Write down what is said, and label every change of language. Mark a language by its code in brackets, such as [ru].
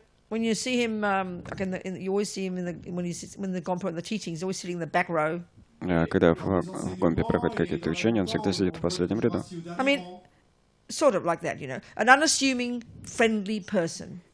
[en] When you see him, you always see him when the Gompa and the teachings, he's always sitting in the back row. [ru] Когда в Гомпе проходят какие-то учения, он всегда сидит в последнем ряду. [en] I mean, sort of like that, an unassuming, friendly person.